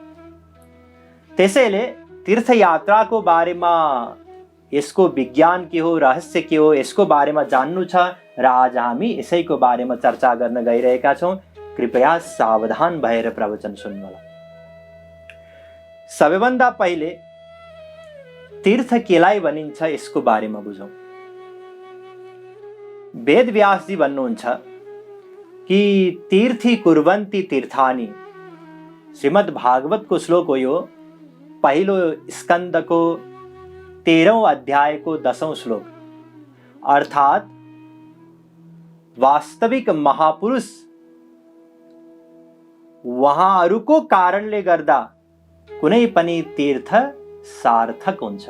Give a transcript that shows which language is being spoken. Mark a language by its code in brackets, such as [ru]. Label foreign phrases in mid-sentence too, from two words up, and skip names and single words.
[ne] त्यसैले तीर्थयात्राको बारेमा यसको विज्ञान के हो, रहस्य के हो, यसको बारेमा जान्नु छ र आज हामी यसैको बारेमा चर्चा गर्न गइरहेका छौं। कृपया सावधान भएर प्रवचन सुन्नुहोला। सबैभन्दा पहिले तीर्थ केलाई भनिन्छ यसको बारेमा बुझौं। वेद व्यासजी भन्नुहुन्छ कि [sa] तीर्थी कुर्वन्ति तीर्थानि। [ne] श्रीमद् भागवतको श्लोक हो यो, पहिलो स्कन्दको 13औं अध्यायको 10औं श्लोक। अर्थात वास्तविक महापुरुष उहाँहरूको कारणले गर्दा कुनै पनि तीर्थ सार्थक हुन्छ।